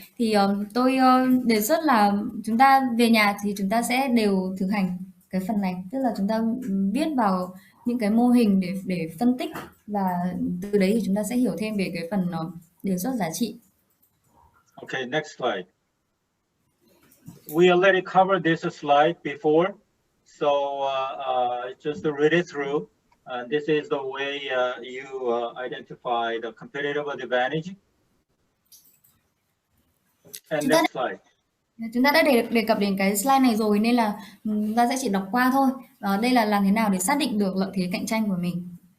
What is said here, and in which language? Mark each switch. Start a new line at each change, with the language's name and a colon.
Vietnamese: Thì tôi đề xuất là chúng ta về nhà thì chúng ta sẽ đều thực hành cái phần này, tức là chúng ta viết vào những cái mô hình để phân tích, và từ đấy thì chúng ta sẽ hiểu thêm về cái phần đề xuất giá trị.
English: Okay, next slide. We already covered this slide before, so just to read it through. This is the way you identify the competitive advantage. And next slide.
Vietnamese: Chúng ta đã đề cập đến cái slide này rồi nên là chúng ta sẽ chỉ đọc qua thôi. Đây là làm thế nào để xác định được lợi thế cạnh tranh của mình.